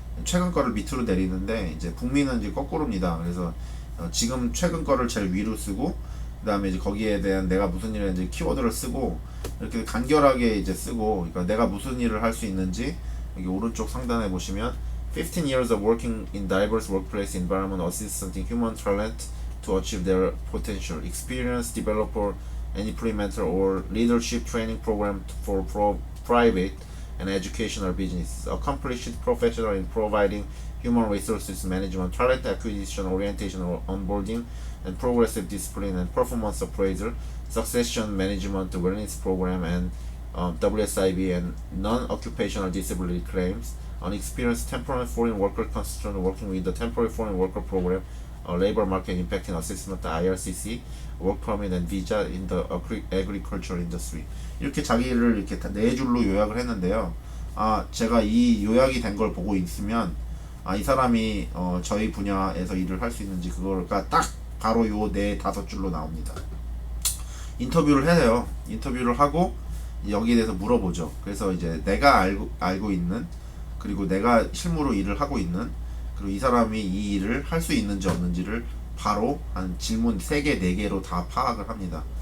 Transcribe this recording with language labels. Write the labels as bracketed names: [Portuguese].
[Korean] 최근 거를 밑으로 내리는데 이제 북미는 이제 거꾸로입니다. 그래서 지금 최근 거를 제일 위로 쓰고 그 다음에 이제 거기에 대한 내가 무슨 일을 했는지 키워드를 쓰고 이렇게 간결하게 이제 쓰고, 그러니까 내가 무슨 일을 할 수 있는지 여기 오른쪽 상단에 보시면 [English] 15 years of working in diverse workplace environment assisting human talent to achieve their potential. Experience developer and implementer or leadership training program for private and educational business. Accomplished professional in providing human resources management, talent acquisition, orientation, onboarding, and progressive discipline and performance appraisal, succession management, wellness program, and WSIB and non-occupational disability claims. An experienced temporary foreign worker consultant working with the temporary foreign worker program, labor market impacting assessment, IRCC, work permit and visa in the agriculture industry. [Korean] 이렇게 자기를 이렇게 다 네 줄로 요약을 했는데요. 제가 이 요약이 된 걸 보고 있으면 이 사람이 저희 분야에서 일을 할 수 있는지 그거가 딱 바로 요 네 다섯 줄로 나옵니다. 인터뷰를 해요. 인터뷰를 하고 여기에 대해서 물어보죠. 그래서 이제 내가 알고 있는, 그리고 내가 실무로 일을 하고 있는, 그리고 이 사람이 이 일을 할 수 있는지 없는지를 바로 한 질문 3개, 4개로 다 파악을 합니다.